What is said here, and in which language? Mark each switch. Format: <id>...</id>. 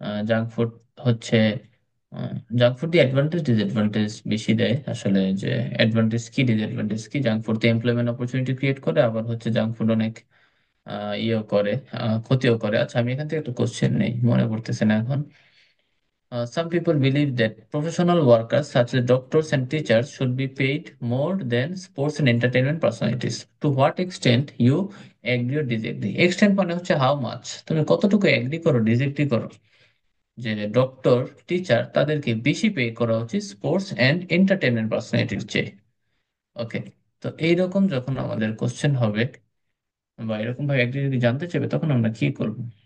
<bn>Junk food হচ্ছে, junk food দিয়ে advantage disadvantage বেশি দেয় আসলে, যে অ্যাডভান্টেজ কি ডিসঅ্যাডভান্টেজ কি। জাঙ্ক ফুড তো এমপ্লয়মেন্ট অপরচুনিটি ক্রিয়েট করে, আবার হচ্ছে জাঙ্ক ফুড অনেক ইয়েও করে, ক্ষতিও করে। আচ্ছা, আমি এখান থেকে একটা কোশ্চেন নেই, মনে পড়তেছে না এখন।</bn> <en>Some people believe that professional workers such as doctors and teachers should be paid more than sports and entertainment personalities. To what extent you agree or disagree?</en> <bn>Extent মানে হচ্ছে</bn> <en>how much,</en> <bn>তুমি কতটুকু agri করো disagree করো যে doctor teacher তাদেরকে বেশি pay করা উচিত স্পোর্টস এন্ড এন্টারটেনমেন্ট পার্সোনালিটির চেয়ে। ওকে, তো এইরকম যখন আমাদের কোশ্চেন হবে বা এরকম ভাবে এগ্রি যদি জানতে চাইবে, তখন আমরা কি করব?</bn>